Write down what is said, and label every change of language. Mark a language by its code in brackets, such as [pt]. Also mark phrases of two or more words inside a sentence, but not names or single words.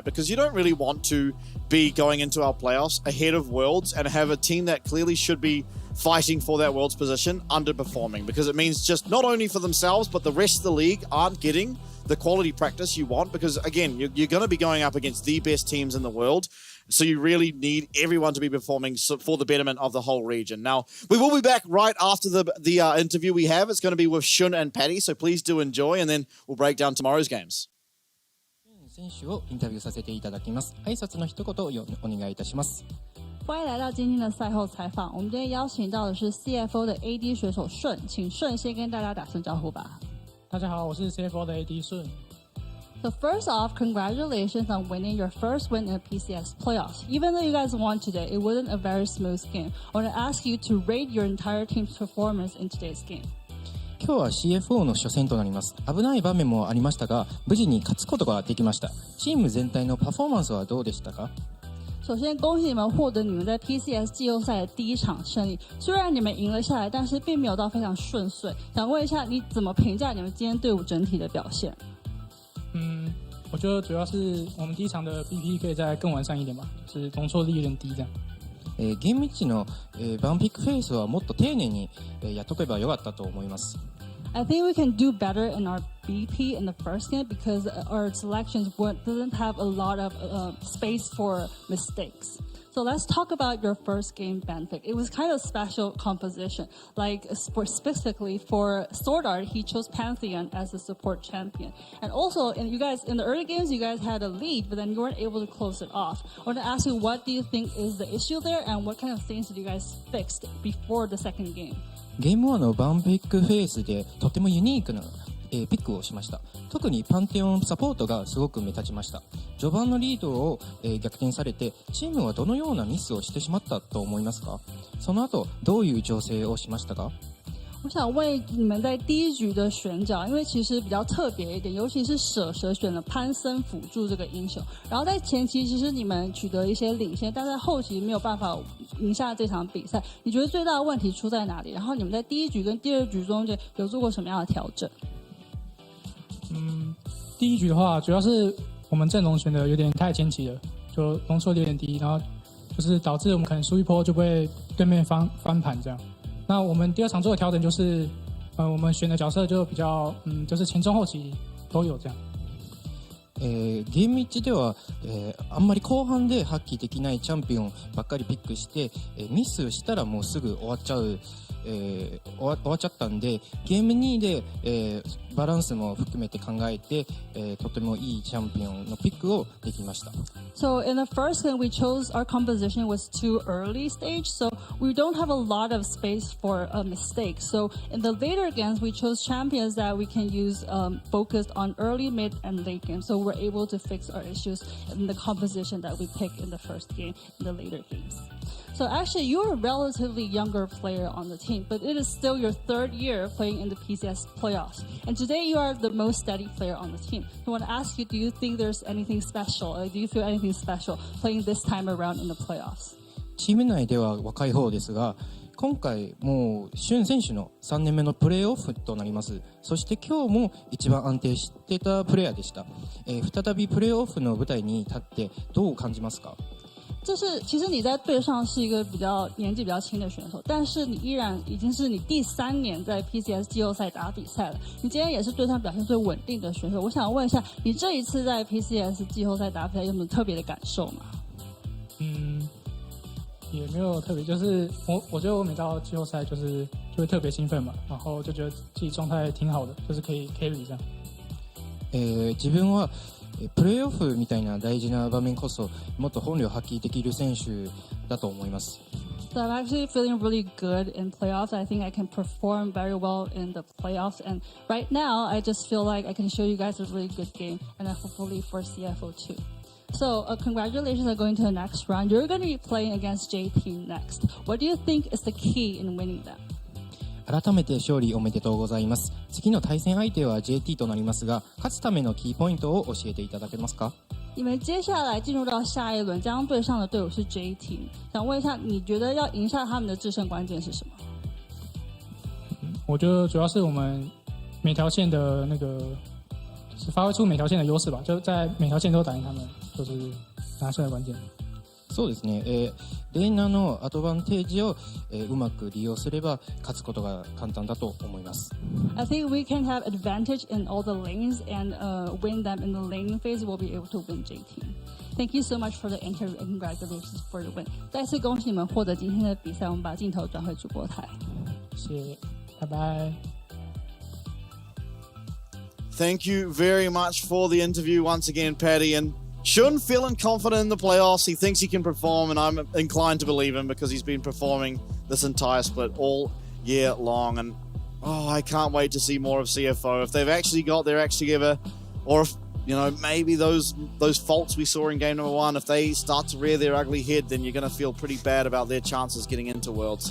[en] Because you don't really want to be going into our playoffs ahead of Worlds and have a team that clearly should be fighting for that Worlds position underperforming, because it means just not only for themselves, but the rest of the league aren't getting the quality practice you want, because again, you're going to be going up against the best teams in the world. So you really need everyone to be performing for the betterment of the whole region. Now, we will be back right after the interview we have. It's going to be with Shun and Patty, so please do enjoy, and then we'll break down tomorrow's games. [ja] 選手をインタビューさせていただきます。挨拶の一言をお願いいたします。 [zh] 欢迎来到今天的赛后采访。我们今天邀请到的是 CFO 的 AD 选手顺，请顺先跟大家打声招呼吧。大家好，我是 CFO 的 AD 顺。 [en] So first off, congratulations on winning your first win in the PCS playoffs. Even though you guys won today, it wasn't a very smooth game. I want to ask you to rate your entire team's performance in today's game. [ja] 今日は CFO の初戦となります。危ない場面もありましたが、無事に勝つことができました。チーム全体のパフォーマンスはどうでしたか？ [zh] 首先，恭喜你们获得你们在 PCS 季后赛的第一场胜利。虽然你们赢了下来，但是并没有到非常顺遂。想问一下，你怎么评价你们今天队伍整体的表现？我觉得主要是我们第一场的 BP 可以再更完善一点吧，就是容错率有点低这样。 [ja] ゲーム1のバンピックフェイスはもっと丁寧にやっとけばよかったと思います。 [en] I think we can do better in our BP in the first game because our selections doesn't have a lot of space for mistakes. So let's talk about your first game ban pick. It was kind of special composition. Like specifically for Sword Art, he chose Pantheon as the support champion. And also, in the early games, you guys had a lead, but then you weren't able to close it off. I want to ask you, what do you think is the issue there, and what kind of things did you guys fix before the second game? [ja] ゲーム1のバンピックフェイスでとてもユニークなピックをしました。特にパンテオンサポートがすごく目立ちました。序盤のリードを逆転されて、チームはどのようなミスをしてしまったと思いますか？その後どういう調整をしましたか？ [zh] 我想问你们在第一局的选角，因为其实比较特别一点，尤其是蛇选了潘森辅助这个英雄，然后在前期其实你们取得一些领先，但在后期没有办法赢下这场比赛。你觉得最大的问题出在哪里？然后你们在第一局跟第二局中间有做过什么样的调整？第一局的话，主要是我们阵容选的有点太前期了，就容错率有点低，然后就是导致我们可能输一波就被对面翻盘这样。那我们第二场做的调整就是，我们选的角色就比较，就是前中后期都有这样。 [ja] ゲーム1では、あんまり後半で発揮できないチャンピオンばっかりピックして、ミスしたらもうすぐ終わっちゃったんで、ゲーム2で、バランスも含めて考えて、とてもいいチャンピオンのピックをできました。 [en] So in the first game, we chose our composition was too early stage, so we don't have a lot of space for a mistake. So in the later games, we chose champions that we can use focused on early, mid, and late game. So we're able to fix our issues in the composition that we pick in the first game in the later games. So actually, you're a relatively younger player on the team, but it is still your third year playing in the PCS playoffs. And today you are the most steady player on the team. So I want to ask you, do you think there's anything special, or do you feel anything special playing this time around in the playoffs? [ja] チーム内では若い方ですが、今回もうシュン選手の3年目のプレーオフとなります。そして今日も一番安定してたプレイヤーでした。再びプレーオフの舞台に立ってどう感じますか？ [zh] 就是其实你在队上是一个年纪比较轻的选手，但是你依然已经是你第3年在 PCS 季后赛打比赛了。你今天也是队上表现最稳定的选手。我想问一下，你这一次在 PCS 季后赛打比赛有什么特别的感受吗？也没有特别，就是我觉得我每到季后赛就会特别兴奋嘛，然后就觉得自己状态挺好的，就是可以 carry 这样。 [ja] 自分はプレーオフみたいな大事な場面こそもっと本領発揮できる選手だと思います。 [en] So I'm actually feeling really good in playoffs. I think I can perform very well in the playoffs. And right now, I just feel like I can show you guys a really good game, and hopefully for CFO too. So congratulations on going to the next round. You're going to be playing against JT next. What do you think is the key in winning that? [ja] 改めて勝利おめでとうございます。次の対戦相手は JT となりますが、勝つためのキーポイントを教えていただけますか？ [zh] 你们接下来进入到下一轮，将对上的队伍是 J Team。想问一下，你觉得要赢下他们的制胜关键是什么？我觉得主要是我们每条线的就是发挥出每条线的优势吧，就在每条线都打赢他们，就是拿胜的关键。そうですね、レーナのアドバンテージを、うまく利用すれば勝つことが簡単だと思います。 [en] I think we can have advantage in all the lanes and win them in the laning phase. We'll be able to win J Team. Thank you so much for the interview and congratulations for the win. [zh] 再次恭喜你们获得今天的比赛。我们把镜头转回主播台。谢谢，拜拜。 [en] Thank you very much for the interview once again, Paddy. And Shun feeling confident in the playoffs. He thinks he can perform, and I'm inclined to believe him because he's been performing this entire split all year long. And I can't wait to see more of CFO. If they've actually got their acts together, or if, maybe those faults we saw in game number 1, if they start to rear their ugly head, then you're going to feel pretty bad about their chances getting into Worlds.